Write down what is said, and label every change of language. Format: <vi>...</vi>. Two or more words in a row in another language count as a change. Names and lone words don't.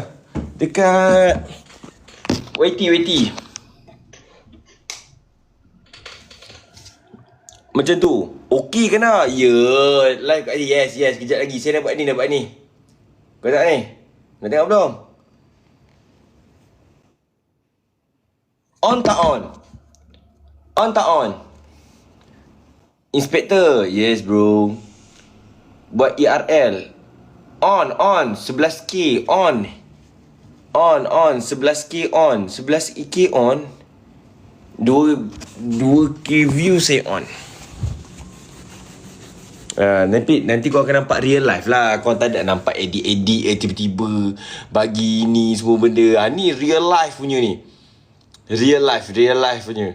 <ms>Dekat YT. Macam tu. Okey ke nak? Ya, live kat ni. Yes. Kejap lagi. Saya dah buat ni. Kau tak ni? Nak tengok belum? On tak on? On tak on? Inspector.</ms> <en>Yes bro.</en> <ms>Buat ERL. On 11k on 11k on 11k on 2k view saya on. Nanti kau akan nampak</ms> <en>real life</en> <ms>lah. Kau tak ada nampak edit tiba-tiba bagi ni semua benda. Ni</ms> <en>real life</en> <ms>punya ni.</ms> <en>Real life</en> <ms>punya.</ms>